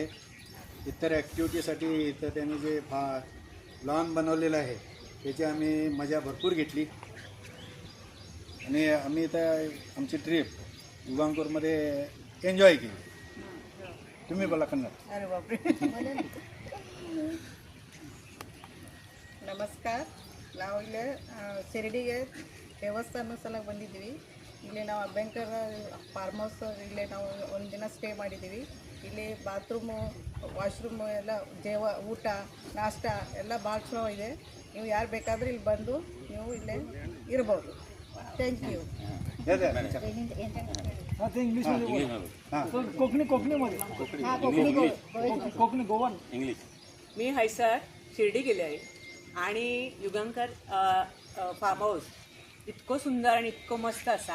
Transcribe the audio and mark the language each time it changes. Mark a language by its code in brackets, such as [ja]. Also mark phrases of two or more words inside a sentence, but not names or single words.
[mr] इतर ॲक्टिव्हिटीसाठी इथं त्यांनी जे लॉन बनवलेलं आहे त्याची आम्ही मजा भरपूर घेतली आणि आम्ही इथं आमची ट्रिप युगांकोरमध्ये एन्जॉय केली. तुम्ही बोला कन्नड. अरे बापरे. [kn] ನಮಸ್ಕಾರ. ನಾವು ಇಲ್ಲಿ ಶಿರಡಿಗೆ ದೇವಸ್ಥಾನ ಸಲ ಬಂದಿದ್ದೀವಿ. ಇಲ್ಲಿ ನಾವು ಅಭ್ಯಂಕರ [en] farm house [kn] ಇಲ್ಲೇ ನಾವು ಒಂದು ದಿನ ಸ್ಟೇ ಮಾಡಿದ್ದೀವಿ. ಇಲ್ಲಿ ಬಾತ್ರೂಮು, ವಾಶ್ರೂಮು ಎಲ್ಲ ಊಟ ನಾಷ್ಟ ಎಲ್ಲ ಭಾಳ ಚಲೋ ಇದೆ. ನೀವು ಯಾರು ಬೇಕಾದರೂ ಇಲ್ಲಿ ಬಂದು ನೀವು ಇಲ್ಲೇ ಇರ್ಬೋದು. [en] thank you. [mr] कोकणी गोवन इंग्लिश. मी हैसर शिर्डी गेले आहे आणि युगांकर फार्म हाऊस इतकं सुंदर आणि इतकं मस्त असा.